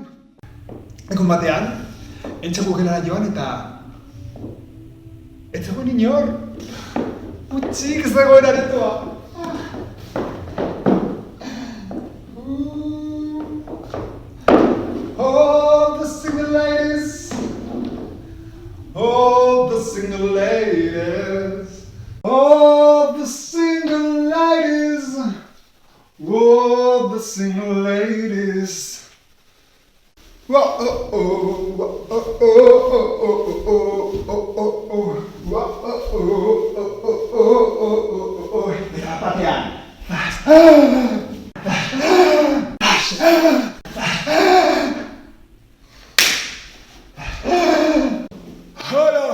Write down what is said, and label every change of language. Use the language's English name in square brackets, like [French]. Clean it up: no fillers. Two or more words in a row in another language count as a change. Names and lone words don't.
[Basque] Egun batean, entxegu gelara joan eta... Ez zegoen inor! Utxik zegoen aretoa! [English] All the single ladies! All the single ladies! All the single ladies! All the single ladies! [Basque] Eta batean! Hala!